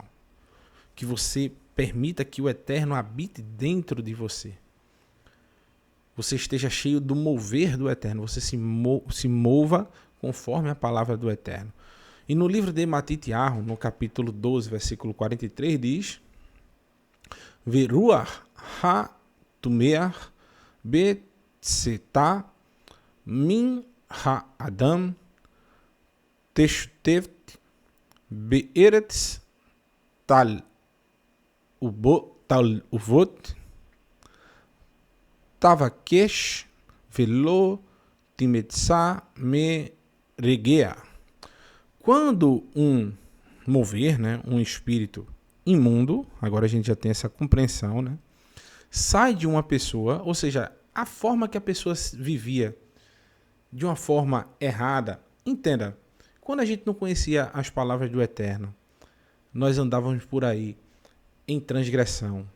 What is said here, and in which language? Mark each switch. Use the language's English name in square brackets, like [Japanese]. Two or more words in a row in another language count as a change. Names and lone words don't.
[Portuguese] Que você permita que o Eterno habite dentro de você. Você esteja cheio do mover do Eterno. Você se mova conforme a palavra do Eterno. E no livro de Matitiahu, no capítulo 12, versículo 43, diz: [Hebrew] והרוח הטמאה בצאתה מן האדם תשוטט בארץ ציה ומבקשת ולא תמצא מרגוע. [Portuguese] Quando um mover, né, um espírito imundo, agora a gente já tem essa compreensão, né, sai de uma pessoa, ou seja, a forma que a pessoa vivia de uma forma errada. Entenda, quando a gente não conhecia as palavras do Eterno, nós andávamos por aí em transgressão.